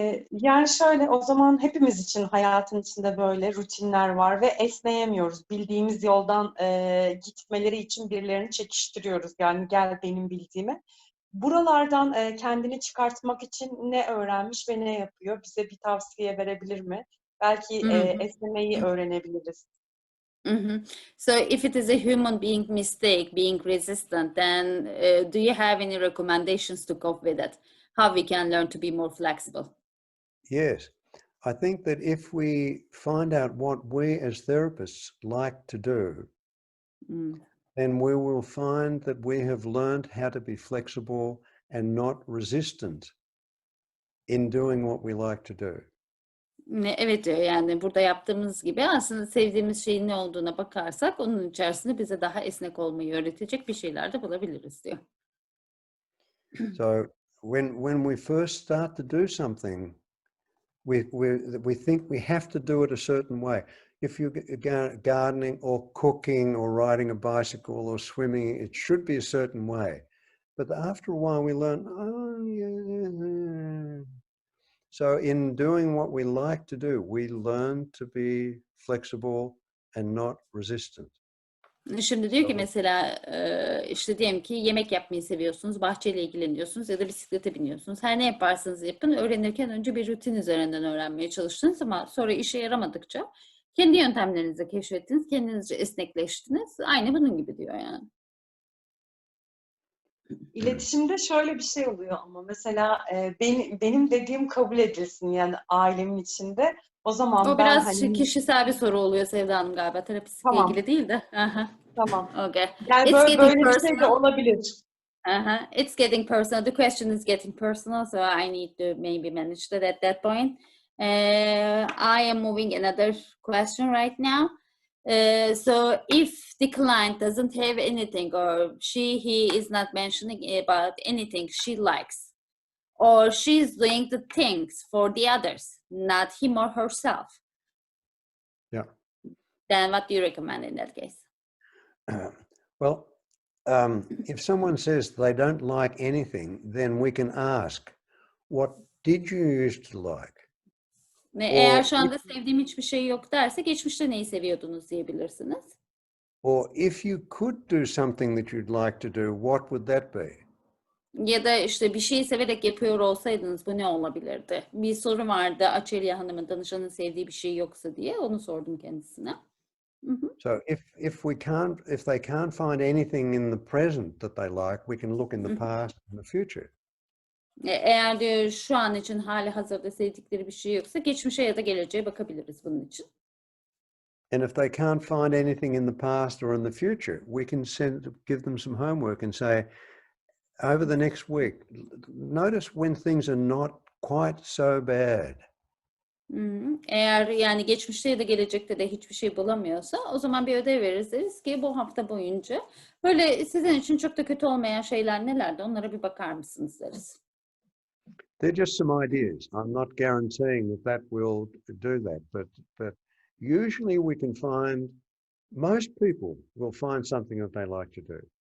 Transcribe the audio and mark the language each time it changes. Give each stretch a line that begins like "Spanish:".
Turkish: Yani şöyle, o zaman hepimiz için hayatın içinde böyle rutinler var ve esneyemiyoruz. Bildiğimiz yoldan gitmeleri için birilerini çekiştiriyoruz. Yani gel benim bildiğime. Buralardan kendini çıkartmak için ne öğrenmiş ve ne yapıyor? Bize bir tavsiye verebilir mi? Belki esnemeyi öğrenebiliriz.
English: So if it is a human being mistake, being resistant, then do you have any recommendations to cope with it? How we can learn to be more flexible? Yes. I think that if we find out what we as therapists like to do, then we will find that we have learned how to be flexible and not resistant in doing what we like to do.
Turkish: Evet diyor yani burada yaptığımız gibi aslında sevdiğimiz şeyin ne olduğuna bakarsak onun içerisinde bize daha esnek olmayı öğretecek bir şeyler de bulabiliriz diyor.
English: So when we first start to do something, we think we have to do it a certain way. If you're gardening or cooking or riding a bicycle or swimming, it should be a certain way. But after a while we learn, oh yeah. So in doing what we like to do, we learn to be flexible and not resistant.
Turkish: Şimdi diyor ki mesela işte diyelim ki yemek yapmayı seviyorsunuz, bahçeyle ilgileniyorsunuz ya da bisiklete biniyorsunuz. Her ne yaparsanız yapın, öğrenirken önce bir rutin üzerinden öğrenmeye çalıştınız ama sonra işe yaramadıkça kendi yöntemlerinizi keşfettiniz, kendinizce esnekleştiniz. Aynı bunun gibi diyor yani. İletişimde şöyle bir şey oluyor ama mesela benim dediğim kabul edilsin yani ailemin içinde. O zaman o ben biraz kişisel bir soru oluyor Sevda Hanım galiba. Terapistle ilgili değil de. Tamam.
English: Okay.
Turkish: Yani böyle bir şey de olabilir.
English: It's getting personal. The question is getting personal, so I need to maybe manage that at that point. I am moving another question right now. So if the client doesn't have anything or he is not mentioning about anything she likes, or she's doing the things for the others, not him or herself. Yeah. Then what do you recommend in that case? Well, if someone says they don't like anything, then we can ask, what did you used to like?
Turkish: Eğer şu anda sevdiğim hiçbir şey yok derse geçmişte neyi seviyordunuz diyebilirsiniz.
English: Or if you could do something that you'd like to do, what would that be?
Turkish: Ya da işte bir şeyi severek yapıyor olsaydınız bu ne olabilirdi? Bir soru vardı Açelya Hanım'ın danışanın sevdiği bir şey yoksa diye onu sordum kendisine.
English: So if they can't find anything in the present that they like, we can look in the past and the future.
Turkish: Eğer diyor şu an için hali hazırda sevdikleri bir şey yoksa geçmişe ya da geleceğe bakabiliriz bunun için.
English: And if they can't find anything in the past or in the future, we can give them some homework and say, over the next week, notice when things are not quite so bad.
Turkish: Eğer yani geçmişte ya da gelecekte de hiçbir şey bulamıyorsa o zaman bir ödev veririz deriz ki bu hafta boyunca böyle sizin için çok da kötü olmayan şeyler nelerdi onlara bir bakar mısınız deriz.
English: They're just some ideas. I'm not guaranteeing that will do that, but usually we can find, most people will find something that they like to do.